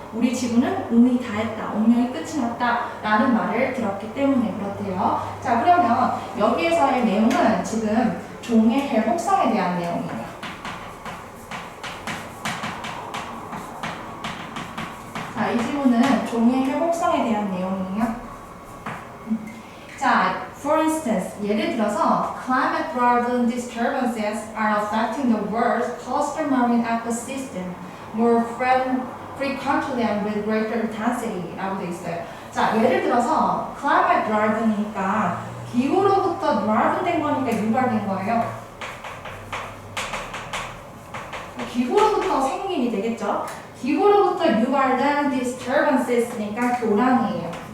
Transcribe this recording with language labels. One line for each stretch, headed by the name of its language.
Korean: 우리 지구는 운이 다 했다, 운명이 끝이 났다 라는 말을 들었기 때문에 그렇대요. 자, 그러면 여기에서의 내용은 지금 종의 회복성에 대한 내용이에요. 자, 이 지문은 종의 회복성에 대한 내용이에요.
English: 자, for instance, 예를 들어서 climate-driven disturbances are affecting the world's coastal marine ecosystem more frequently and with greater intensity
Korean: 라고 되어 있어요. 자, 예를 들어서 climate-driven이니까 기후로부터 driven 된 거니까 유발된 거예요. 기후로부터 생긴 일이 되겠죠. 기후로부터 유발된 disturbances니까 교란이에요.